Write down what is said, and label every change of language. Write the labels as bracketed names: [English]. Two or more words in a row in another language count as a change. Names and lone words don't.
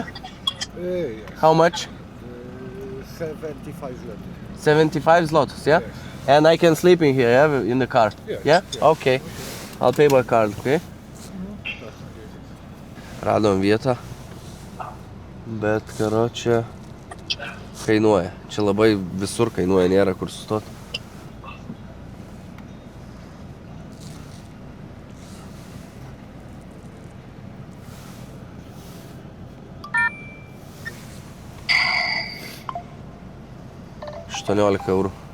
[English] Yes. How much? 75 zł. 75 zlotys, yeah? And I can sleep in here, yeah? In the car? Yes. Yeah? Okay. I'll pay by card, [Lithuanian] okay? Radom vietą. Bet, karočią, kainuoja. Čia labai visur kainuoja, nėra kur sustot. €18.